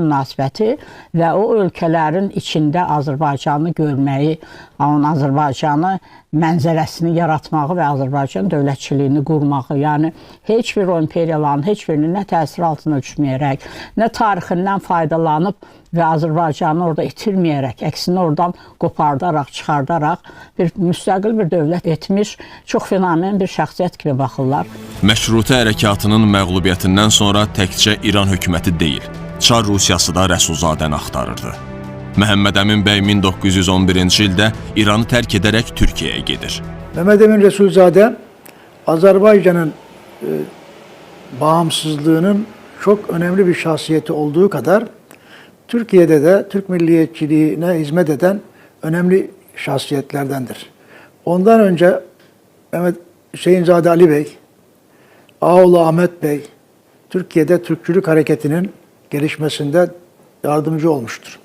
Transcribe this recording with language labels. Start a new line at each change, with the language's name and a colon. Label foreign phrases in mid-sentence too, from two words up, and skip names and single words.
Azerbaijani: münasibəti və o ölkələrin içində Azərbaycanı görməyi, onun Azərbaycanı mənzərəsini yaratmağı və Azərbaycan dövlətçiliyini qurmağı, yəni heç bir o imperiyaların heç birini nə təsir altına düşməyərək, nə tarixindən faydalanıb və Azərbaycanı orada itirməyərək, əksinə oradan qopardaraq, çıxardaraq bir müstəqil bir dövlət etmiş, çox fenomen bir şəxsiyyət kimi baxırlar. Məşrutə hərəkatının məğlubiyyətindən sonra təkcə İran hökuməti deyil, Çar Rusiyası da Rəsulzadəni axtarırdı. Məhəmməd Əmin bəy 1911-ci ildə İranı tərk edərək Türkiyəyə gedir.
Turkish: Mehmet Emin Resulzade, Azerbaycan'ın bağımsızlığının çok önemli bir şahsiyeti olduğu kadar, Türkiye'de de Türk milliyetçiliğine hizmet eden önemli şahsiyetlerdendir. Ondan önce Hüseyinzade Ali Bey, Ağaoğlu Ahmet Bey, Türkiye'de Türkçülük hareketinin gelişmesinde yardımcı olmuştur.